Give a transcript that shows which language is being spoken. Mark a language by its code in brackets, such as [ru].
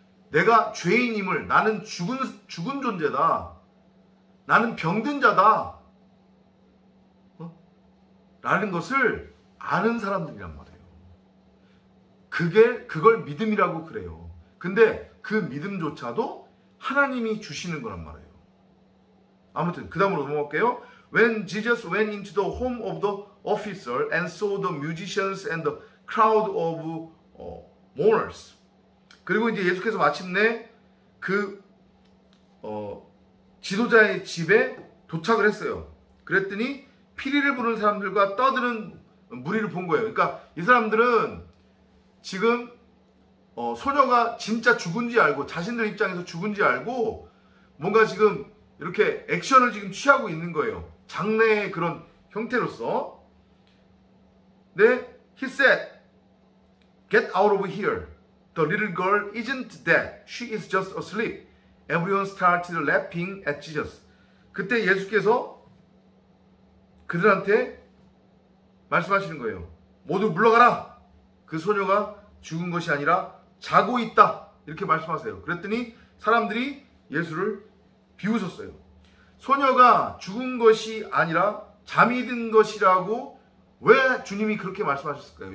[ko] 내가 죄인임을, 나는 죽은 존재다, 나는 병든 자다 라는 것을 아는 사람들이란 말이에요. 그걸 믿음이라고 그래요. 근데 그 믿음조차도 하나님이 주시는 거란 말이에요. 아무튼 그 다음으로 넘어갈게요. [en] When Jesus went into the home of the officer and saw the musicians and the crowd of mourners. [ko] 그리고 이제 예수께서 마침내 그 지도자의 집에 도착을 했어요. 그랬더니 피리를 부는 사람들과 떠드는 무리를 본 거예요. 그러니까 이 사람들은 지금 소녀가 진짜 죽은지 알고, 자신들 입장에서 죽은지 알고 뭔가 지금 이렇게 액션을 지금 취하고 있는 거예요. 장례의 그런 형태로서. 네, [en] he said, get out of here. The little girl isn't dead. She is just asleep. Everyone started laughing at Jesus. [ko] 그때 예수께서 그들한테 말씀하시는 거예요. 모두 물러가라. 그 소녀가 죽은 것이 아니라 자고 있다. 이렇게 말씀하세요. 그랬더니 사람들이 예수를 비웃었어요. 소녀가 죽은 것이 아니라 잠이 든 것이라고 왜 주님이 그렇게 말씀하셨을까요?